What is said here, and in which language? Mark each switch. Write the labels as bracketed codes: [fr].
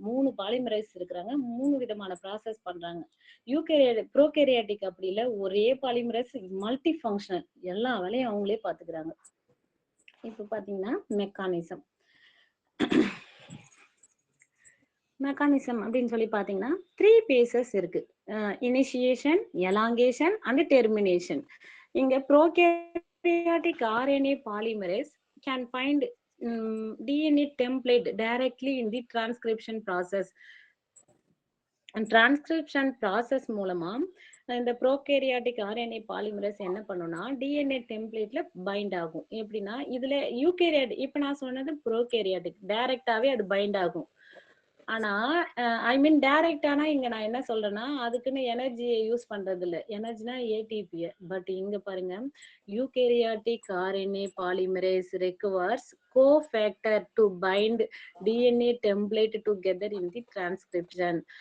[ta] 3 polymerase இருக்கிறாங்க. 3 விதமான process பண்றாங்க. ப்ரோகேரியாட்டிக் அப்படி இல்ல, ஒரே பாலிமரேஸ் மல்டி ஃபங்க்ஷனல், எல்லா வேலையும் அவங்களே பாத்துக்கிறாங்க. இப்ப பாத்தீங்கன்னா மெக்கானிசம் அப்படின்னு சொல்லி பாத்தீங்கன்னா 3 பேசஸ் இருக்கு. Initiation, elongation and termination. இங்க prokaryotic RNA polymerase [en] can find DNA template directly in the transcription process. [ta] Transcription process மூலமா இந்த ப்ரோகேரியாட்டிக் RNA பாலிமரேஸ் என்ன பண்ணும்னா DNA டெம்ப்ளேட்ல பைண்ட் ஆகும். எப்படின்னா இதுல யூகேரியாட், இப்ப நான் சொன்னது ப்ரோகேரியாட்டிக் டைரக்டாவே அது பைண்ட் ஆகும். ஆனா ஐ மீன் டைரக்டானா இங்க நான் என்ன சொல்றேன்னா அதுக்குன்னு எனர்ஜியை யூஸ் பண்றது இல்ல. எனர்ஜினா ATP. பட் இங்க பாருங்க, eukaryotic RNA polymerase [en] requires cofactor to bind DNA template together in the transcription.